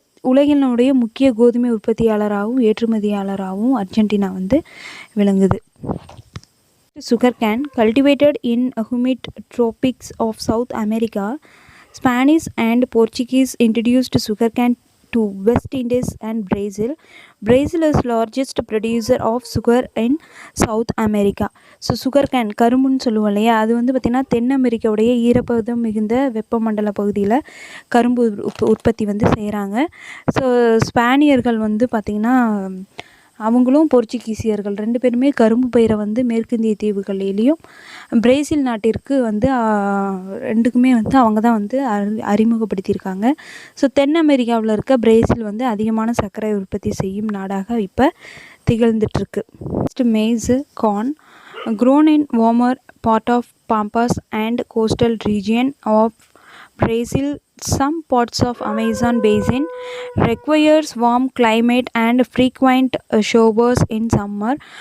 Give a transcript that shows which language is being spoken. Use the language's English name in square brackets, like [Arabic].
[Tamil] உலகினுடைய முக்கிய கோதுமை உற்பத்தியாளராகவும் ஏற்றுமதியாளராகவும் அர்ஜென்டினா வந்து விளங்குது. [English] Sugar cane cultivated in humid tropics of South America. Spanish and Portuguese introduced sugarcane to West Indies and Brazil. Brazil is largest producer of sugar in South America. [Tamil] So sugar cane கரும்புன்னு சொல்லுவோம் இல்லையா, அது வந்து பார்த்திங்கன்னா தென் அமெரிக்காவுடைய ஈரப்பதம் மிகுந்த வெப்பமண்டல பகுதியில் கரும்பு உற்பத்தி வந்து செய்கிறாங்க. ஸோ ஸ்பானியர்கள் வந்து பார்த்திங்கன்னா அவங்களும் போர்ச்சுகீசியர்கள் 2 பேருமே கரும்பு பயிரை வந்து மேற்கிந்திய தீவுகளிலேயும் பிரேசில் நாட்டிற்கு வந்து 2க்குமே வந்து அவங்க தான் வந்து அறிமுகப்படுத்தியிருக்காங்க. ஸோ தென் அமெரிக்காவில் இருக்க பிரேசில் வந்து அதிகமான சர்க்கரை உற்பத்தி செய்யும் நாடாக இப்போ திகழ்ந்துட்டுருக்கு. [English] Next maize, corn grown in warmer part of pampas and coastal region of Brazil. Some parts of Amazon basin requires warm climate and frequent showers in summer.